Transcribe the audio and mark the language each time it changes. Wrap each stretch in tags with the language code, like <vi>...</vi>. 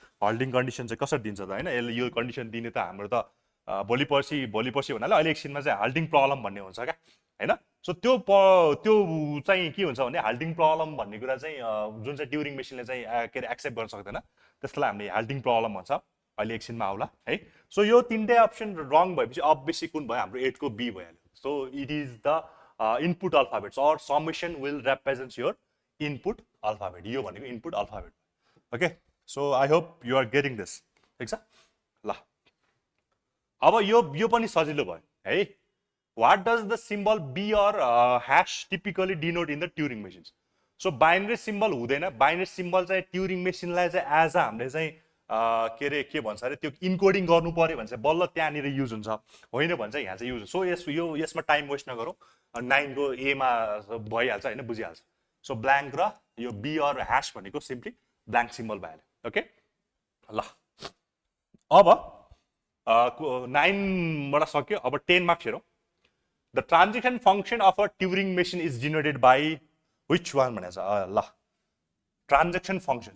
<ne>हल्टिङ condition चाहिँ कसरी दिन्छ त होइन, यसले यो कन्डिसन दिने त हाम्रो त भोलि पर्सि भन्नाले अहिले एकछिनमा चाहिँ हल्टिङ प्रब्लम भन्ने हुन्छ क्या होइन। सो त्यो चाहिँ के हुन्छ भने हल्टिङ प्रब्लम भन्ने कुरा चाहिँ जुन चाहिँ ट्युरिङ मेसिनले चाहिँ के अरे एक्सेप्ट गर्न सक्दैन, त्यसलाई हामीले हल्टिङ प्रब्लम भन्छ। अहिले एकछिनमा आउला है। सो यो तिनटै अप्सन रङ भएपछि अभियसली कुन भयो, हाम्रो 8 को बी भइहाल्यो।</ne> <en>So it is the input alphabets or summation will represent your input alphabet.</en> <ne>यो भनेको input alphabet.</ne> <en>okay so I hope you are getting this,</en> <ne>ठिक छ ल। अब यो पनि सजिलो भयो है।</ne> <en>What does the symbol B or hash typically denote in the Turing machines? So binary symbol</en> <ne>हुँदैन। बाइनरी सिम्बल चाहिँ ट्युरिङ मेसिनलाई चाहिँ एज अ हामीले चाहिँ के अरे के भन्छ अरे त्यो इन्कोडिङ गर्नु पर्यो भने चाहिँ बल्ल त्यहाँनिर युज हुन्छ, होइन भने चाहिँ यहाँ चाहिँ युज। सो यसमा टाइम वेस्ट नगरौँ, 9 को एमा भइहाल्छ होइन, बुझिहाल्छ। सो ब्ल्याङ्क र यो बी अर ह्यास भनेको सिम्पली ब्ल्याङ्क सिम्बल भइहाल्यो। ओके ल अब 9बाट सक्यो, अब 10 मार्क्स हेरौँ।</ne> <en>The transaction function of a Turing machine is generated by which one</en> <ne>भनेको छ ल,</ne> <en>Transaction function.</en>